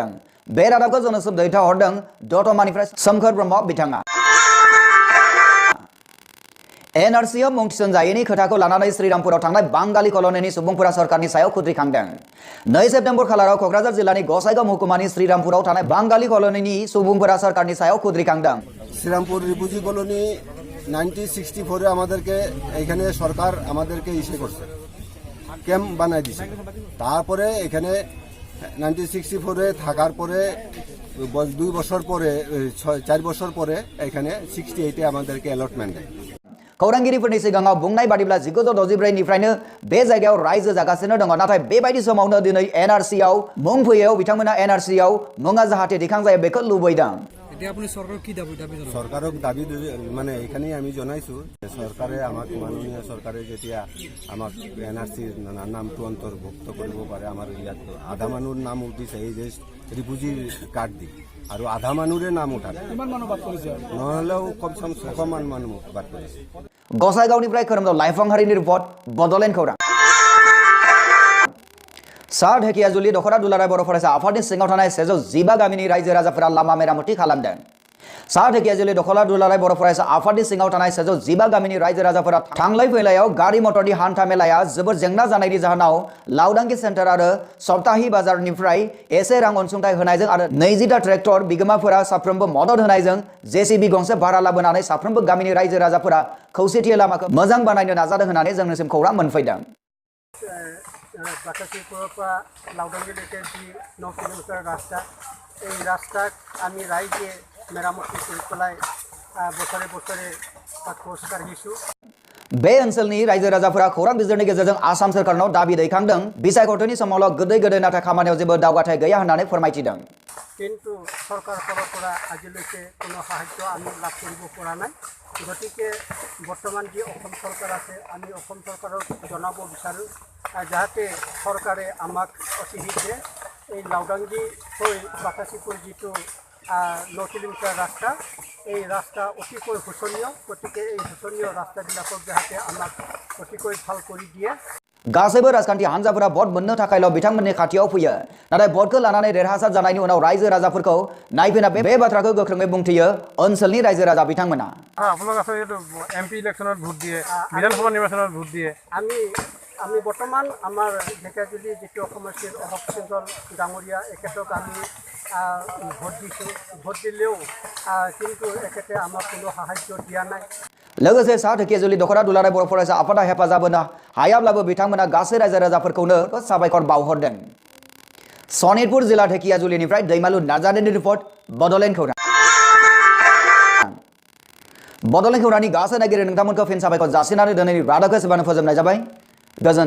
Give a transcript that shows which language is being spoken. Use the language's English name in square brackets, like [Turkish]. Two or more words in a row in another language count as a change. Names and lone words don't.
[Bodo] बे रादाबखौ जोंनो दैथायहरदों दतमानिफ्राय सोमखोर ब्रह्म बिथाङा। NRCआव मुं थिसनजायैनि खोथाखौ लानानै श्रीरामपुराव थांनाय बांगाली कल'निनि सुबुंफोरा सरकारनि सायाव खुद्रिखांदों। 2 सेप्तेम्बर खालाराव क'क्राझार जिल्लानि गसाइगाव महकुमानि श्रीरामपुराव थानाय बांगाली कल'निनि सुबुंफोरा सरकारनि सायाव खुद्रिखांदों। [Bangla] শ্রীরামপুর রিফিউজি কলোনি 1964 আমাদেরকে এখানে সরকার আমাদেরকে ইসে করছে, ক্যাম্প বানাই দিছে। তারপরে এখানে 1964 থাকার পরে 2 বছর পরে 4 বছর পরে এখানে 68 আমাদেরকে অ্যালটমেন্ট দেয়। [Bodo] खौरांगिरिफोरनि सिगाङाव बुंनाय बादिब्ला 1964 निफ्रायनो बे जायगायाव रायजो जागासिनो दङ। नाथाय बेबायदि समावनो दिनै NRCआव मुं फैयो। बिथांमोना NRCआव मुङा जाहाथे दिखांजायो बेखौ लुबैदों। [Assamese] সরকারক দাবি মানে এখানেই আমি জনাইছো সরকারে আমাক মাননীয় সরকারে যেতিয়া আমাক NRCৰ নামটো অন্তৰ্ভুক্ত কৰিব পাৰে। আমাৰ ইয়াত আধা মানুহৰ নাম উঠিছে এই যে ৰিফিউজি কাৰ্ড দি, আৰু আধা মানুহৰে নাম উঠালে নহ'লেও কমচে কম 6 মানুহ বাদ কৰিছে। [Bodo] गसाइगावनिफ्राय खोरोमदाव लाइफांहारिनि रिपर्ट बडलेण्ड खौरां। सा ढेकियाजुलि दख'रा दुलाराय बर' फरायसा आफादनि सिङाव थानाय 112 गामिनि रायजो राजाफोरा लामा मेरामति खालामदों। सा ढेकियाजुलि दख'रा दुलाराय बर' फरायसा आफादनि सिङाव थानाय 112 गामिनि रायजो राजाफोरा थांलाय फैलायाव गारि मटरनि हान्था मेलाया जोबोर जेंना जानायनि जाहोनाव लावदांगि सेन्टार आरो सप्ताहि बाजारनिफ्राय एसे रां अनसुंथाइ होनायजों आरो 20टा ट्रेक्टर बिगोमाफोरा साफ्रोमबो मदद होनायजों JCB गंसे भारा लाबोनानै साफ्रोमबो गामिनि रायजो राजाफोरा खौसेथि लामाखौ मोजां बानायनो नाजादों होननानै जोंनिसिम खौरां मोनफैदों। [Assamese] বাকাশীপুৰৰ পৰা লাউদাংগিলৈকে যি 9 কিলোমিটাৰ ৰাস্তা, এই ৰাস্তাক আমি ৰাইজে মেৰামতি কৰি পেলাই বছৰে বছৰে খোজ কাঢ়িছোঁ। [Bodo] बे ओनसोलनि रायजो राजाफोरा खौरां बिजिरनि गेजेरजों आसाम सरकारनाव दाबि दैखांदों। बिसायख'थिनि समावल' गोदै गोदै नाथाय खामानियाव जेबो दावगाथाय गैया होननानै फोरमायथिदों। [Assamese] কিন্তু চৰকাৰৰ পৰা আজিলৈকে কোনো সাহায্য আমি লাভ কৰিব পৰা নাই। গতিকে বৰ্তমান যি অসম চৰকাৰ আছে আমি অসম চৰকাৰক জনাব বিচাৰোঁ যাতে চৰকাৰে আমাক অতি শীঘ্ৰে এই লাউদাংগি হৈ বাকাশীপুৰ যিটো 9 কিলোমিটাৰ ৰাস্তা, এই ৰাস্তা অতিকৈ শোচনীয়। গতিকে এই শোচনীয় ৰাস্তাবিলাকক যাতে আমাক অতিকৈ ভাল কৰি দিয়ে। [Bodo] गासैबो राजखान्थि हान्जाफोरा भट मोननो थाखायल' बिथांमोननि खाथियाव फैयो। नाथाय भटखौ लानानै देरहासार जानायनि उनाव रायजो राजाफोरखौ नायफैना बे बाथ्राखौ गोख्रोङै बुंथियो ओनसोलनि रायजो राजा बिथांमोना। [Assamese] আপোনালোক আছে MP ইলেকশ্যনত ভোট দিয়ে, বিধানসভা নিৰ্বাচনত ভোট দিয়ে। আমি বৰ্তমান আমাৰ ঢেকিয়াজুলি যিটো সমষ্টিৰ অশোক সিংহল ডাঙৰীয়া এখেতক আমি ভোট দিছোঁ। ভোট দিলেও কিন্তু এখেতে আমাক কোনো সাহায্য দিয়া নাই। [Bodo] लोगोसे सा ढेकियाजुलि दख'रा दुलाराय बर' फरायसा आफादा हेफाजाब होनो हायाब्लाबो बिथांमोना गासै रायजो राजाफोरखौनो साबायखर बावहरदों। सनितपुर जिल्ला ढेकियाजुलिनिफ्राय दैमालु नार्जारिनि रिपर्ट बडलेण्ड खौरां। बडलेण्ड खौरांनि गासै नायगिरि नोंथांमोनखौ फिन साबायखर जासिनानै दिनैनि रादाबखौ एसेबांनो फोजोबनाय जाबाय।